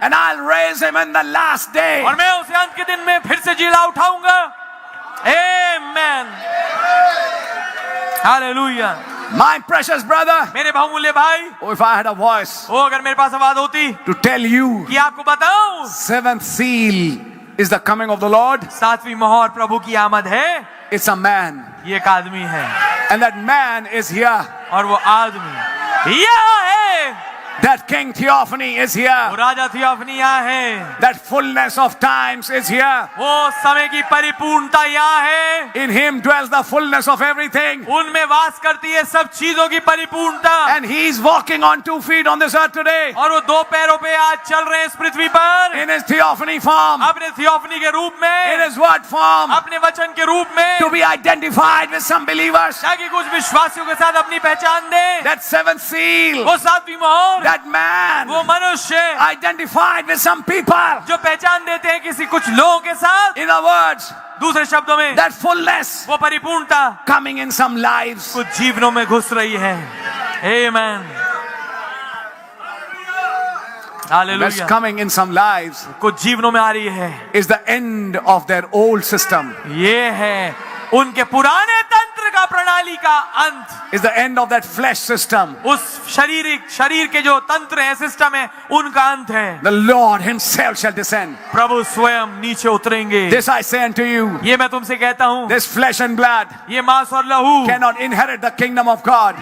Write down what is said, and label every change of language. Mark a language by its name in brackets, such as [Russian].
[English] and I'll raise him in the last day. [Hindi] और मैं उसे अंत के दिन में फिर से जिला उठाऊंगा। आमीन। हालेलुया। [English] My precious brother, [Hindi] मेरे बहुमूल्य भाई, [English] oh, if I had a voice [Hindi] ओ अगर मेरे पास आवाज होती [English] to tell you, [Hindi] कि आपको बताऊं, [English] seventh seal is the coming of the Lord, [Hindi] 7वीं मोहर प्रभु की आमद है, [English] it's a man, [Hindi] ये एक आदमी है, [English] and that man is here. [Hindi] और वो आदमी यहाँ है। [English] That King Theophany is [Hindi] वो [English] here. [Hindi] राजा थियोफनी यहाँ है, [English] That fullness of times is here. [Hindi] वो समय की परिपूर्णता यहाँ है, [English] In him dwells the fullness of everything. [Hindi] उनमें वास करती है सब चीजों की परिपूर्णता। [English] And he is walking on 2 feet on this earth today. [Hindi] और वो 2 पैरों पे आज चल रहे हैं इस पृथ्वी पर, [English] In his theophany form. [Hindi] अपने थियोफनी के रूप [English] In [Hindi] में, [English] his word form. [Hindi] अपने वचन के रूप में, [English] To be identified with some believers. [Hindi] ताकि कुछ विश्वासियों के साथ अपनी पहचान दे। [English] That 7th seal. [Hindi] वो 7वीं मोहर, [English] That man [Hindi] वो मनुष्य [English] identified with some people. [Hindi] जो पहचान देते हैं किसी कुछ लोगों के साथ, [English] In other words, [Hindi] दूसरे शब्दों में [English] that fullness [Hindi] वो परिपूर्णता [English] coming in some lives. [Hindi] कुछ जीवनों में घुस रही है। आमेन, [English] That's [Hindi] hallelujah. [English] coming in some lives [Hindi] कुछ जीवनों में आ रही है। [English] is the end of their old system. [Hindi] ये है उनके पुराने तंत्र का, प्रणाली का अंत। [English] Is the end of that flesh system. [Hindi] उस शरीर के जो तंत्र है, सिस्टम है, उनका अंत है। [English] The Lord himself shall descend. [Hindi] प्रभु स्वयं नीचे उतरेंगे। [English] This I say unto you, [Hindi] ये मैं तुमसे कहता हूँ, [English] this flesh and blood [Hindi] ये मांस और लहू [English] cannot inherit the kingdom of God.